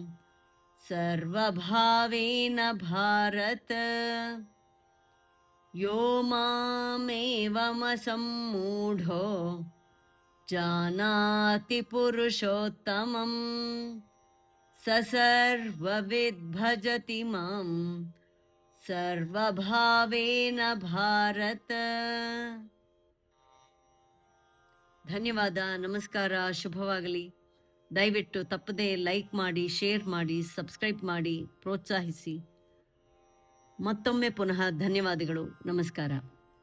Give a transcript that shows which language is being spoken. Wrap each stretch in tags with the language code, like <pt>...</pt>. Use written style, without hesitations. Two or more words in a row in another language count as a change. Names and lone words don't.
<sa>ಸರ್ವಭಾವೇನ ಭಾರತ ಯೋ ಮಾಮೇವಮಸಮ್ಮೂಢೋ ಜಾನಾತಿ ಪುರುಷೋತ್ತಮಂ ಸ ಸರ್ವವಿದ್ ಭಜತಿ ಮಾಂ ಸರ್ವಭಾವೇನ ಭಾರತ.</sa> <kn>ಧನ್ಯವಾದ, ನಮಸ್ಕಾರ, ಶುಭವಾಗಲಿ. ದಯವಿಟ್ಟು ತಪ್ಪದೆ ಲೈಕ್ ಮಾಡಿ, ಶೇರ್ ಮಾಡಿ, ಸಬ್ಸ್ಕ್ರೈಬ್ ಮಾಡಿ, ಪ್ರೋತ್ಸಾಹಿಸಿ. ಮತ್ತೊಮ್ಮೆ ಪುನಃ ಧನ್ಯವಾದಗಳು. ನಮಸ್ಕಾರ.</kn>